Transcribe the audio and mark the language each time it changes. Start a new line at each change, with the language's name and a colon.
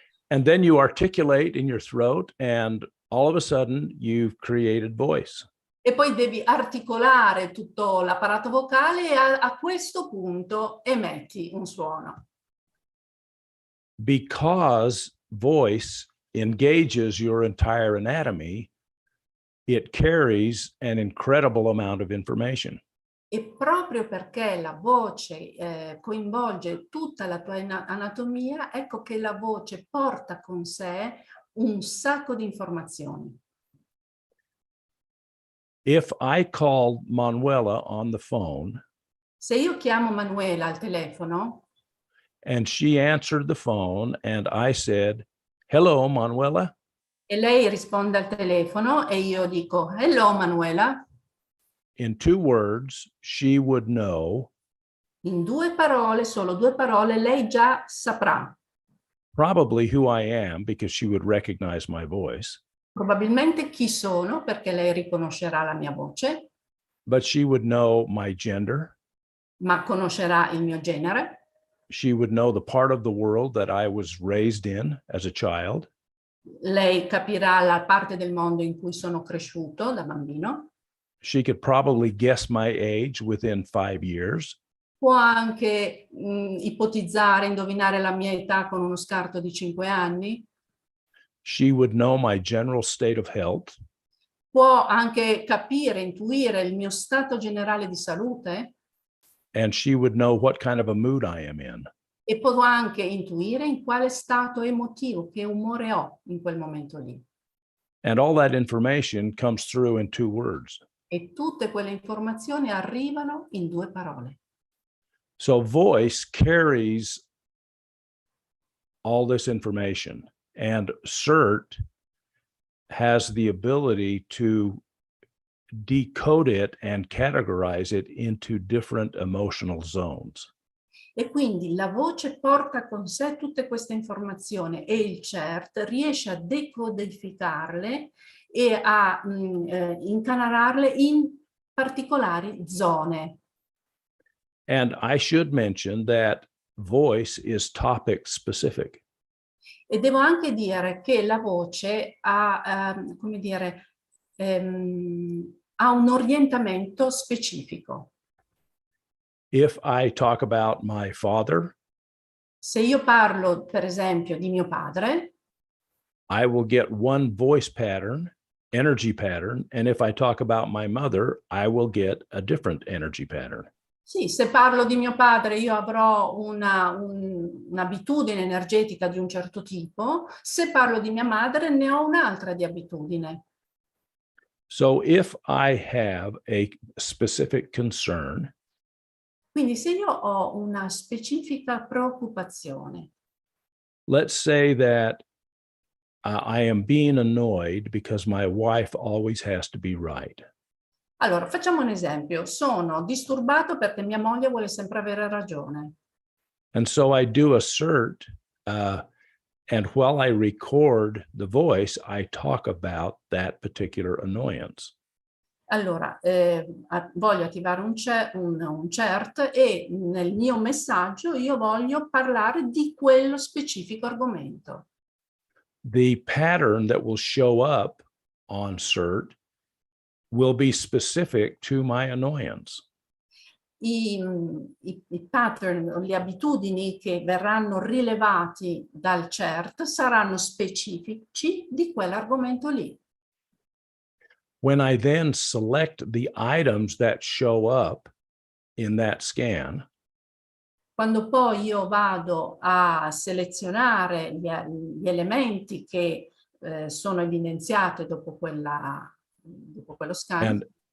English: And then you articulate in your throat, and all of a sudden you've created voice.
Italian: E poi devi articolare tutto l'apparato vocale e a questo punto emetti un suono.
English: Because voice engages your entire anatomy, it carries an incredible amount of information.
Italian: E proprio perché la voce coinvolge tutta la tua anatomia, ecco che la voce porta con sé un sacco di informazioni.
English: If I called Manuela on the phone,
Italian: se io chiamo Manuela al telefono
English: and she answered the phone and I said, "Hello, Manuela,"
Italian: e lei risponde al telefono e io dico
English: hello
Italian: Manuela,
English: in 2 words, she would know
Italian: in 2 parole, solo 2 parole, lei già saprà
English: probably who I am because she would recognize my voice.
Italian: probabilmente chi sono, perché lei riconoscerà la mia voce,
English: But she would know my gender.
Italian: ma conoscerà il mio genere.
English: She would know the part of the world that I was raised in as a child.
Italian: Lei capirà la parte del mondo in cui sono cresciuto da bambino.
English: She could probably guess my age within 5 years.
Italian: Può anche ipotizzare, indovinare la mia età con uno scarto di 5 anni.
English: She would know my general state of health.
Italian: Può anche capire, intuire il mio stato generale di salute.
English: And she would know what kind of a mood I am in.
Italian: E può anche intuire in quale stato emotivo, che umore ho in quel momento lì.
English: And all that information comes through in 2 words.
Italian: E tutte quelle informazioni arrivano in 2 parole.
English: So voice carries all this information, and CERT has the ability to decode it and categorize it into different emotional zones.
Italian: E quindi la voce porta con sé tutte queste informazioni e il CERT riesce a decodificarle e a incanalarle in particolari zone.
English: And I should mention that voice is topic specific.
Italian: E devo anche dire che la voce ha, come dire, ha un orientamento specifico.
English: If I talk about my father,
Italian: se io parlo, per esempio, di mio padre,
English: I will get one voice pattern, energy pattern, and if I talk about my mother, I will get a different energy pattern.
Italian: Sì, se parlo di mio padre io avrò un'abitudine energetica di un certo tipo, se parlo di mia madre ne ho un'altra di abitudine.
English: So if I have a specific concern,
Italian: Quindi se io ho una specifica preoccupazione,
English: let's say that I am being annoyed because my wife always has to be right.
Italian: allora facciamo un esempio, sono disturbato perché mia moglie vuole sempre avere ragione.
English: And so I do assert, and while I record the voice, I talk about that particular annoyance.
Italian: Allora, voglio attivare un cert e nel mio messaggio io voglio parlare di quello specifico argomento.
English: The pattern that will show up on CERT will be specific to my annoyance.
Italian: I pattern, le abitudini che verranno rilevati dal CERT saranno specifici di quell'argomento lì.
English: When I then select the items that show up in that scan,
Italian: Quando poi io vado a selezionare gli elementi che sono evidenziati dopo quello scan